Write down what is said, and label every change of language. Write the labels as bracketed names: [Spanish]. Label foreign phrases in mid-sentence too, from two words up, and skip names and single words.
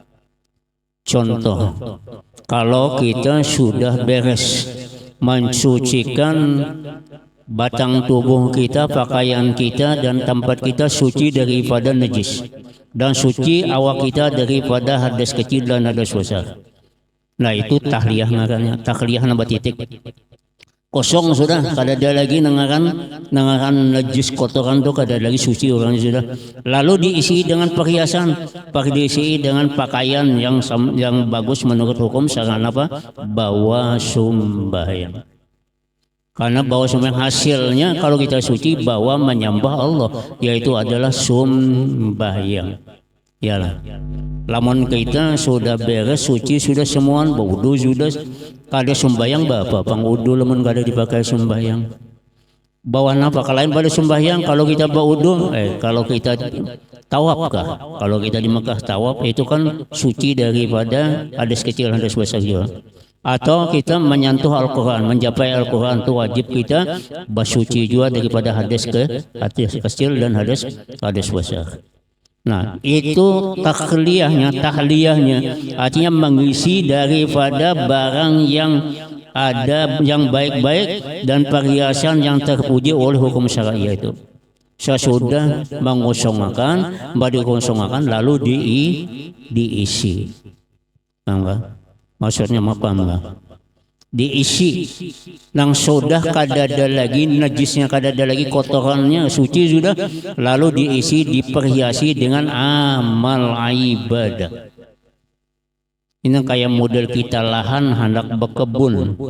[Indonesian] Contoh, kalau kita sudah beres mensucikan batang tubuh kita, pakaian kita dan tempat kita suci daripada najis, dan suci awak kita daripada hadas kecil dan hadas besar. Nah, itu tahliyah ngarannya, tahliyah nambah titik. [Banjar] Kosong sudah, kada ada lagi nangaran najis kotoran tuh, kada ada lagi suci orang sudah. [Indonesian] Lalu diisi dengan perhiasan, diisi dengan pakaian yang bagus menurut hukum syara apa? Bawa sembahyang. Karena bawa sembahyang hasilnya kalau kita suci bawa menyembah Allah, yaitu adalah sembahyang. Yalah. [Banjar] Lamun kita sudah beres suci, sudah semuaan wudu, sudah kada sembahyang bapa pangudu, lamun kada dipakai sembahyang. Bawa apa kalain pada sembahyang kalau kita baudu, kalau kita tawaf kah? [Indonesian] Kalau kita di Mekah tawaf itu kan suci daripada hadas kecil, hadas besar juga. Atau kita menyentuh Al-Quran, mencapai Al-Quran itu wajib kita bersuci juga daripada hadas kecil dan hadas besar. Nah, itu tahliyahnya, artinya mengisi daripada barang yang ada yang baik-baik dan perhiasan yang terpuji oleh hukum syariah itu. Sesudah mengosongkan, lalu diisi. Enggak? Maksudnya apa enggak? [Banjar] Diisi nang sudah kada ada lagi najisnya, kada ada lagi kotorannya, suci sudah, lalu diisi, diperhiasi dengan amal ibadah. [Indonesian] Ini kayak model kita lahan hendak berkebun.